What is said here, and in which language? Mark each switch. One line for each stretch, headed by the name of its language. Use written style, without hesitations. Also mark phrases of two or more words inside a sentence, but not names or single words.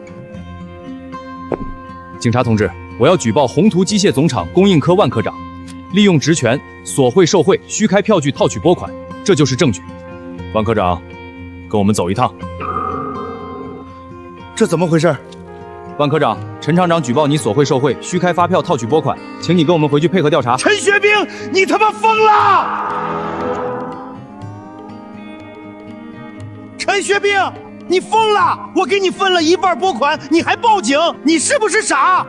Chinese: 警察同志，我要举报宏图机械总厂供应科万科长利用职权索贿受贿、虚开票据套取拨款，这就是证据。万科長，跟我們走一趟。這怎麼回事？萬科長，陳廠長舉報你索贿受贿、虛開發票套取撥款，請你跟我們回去配合調查。陳學兵，你他媽瘋了！陳學兵，你瘋了！我給你分了1半撥款，你還報警，你是不是傻？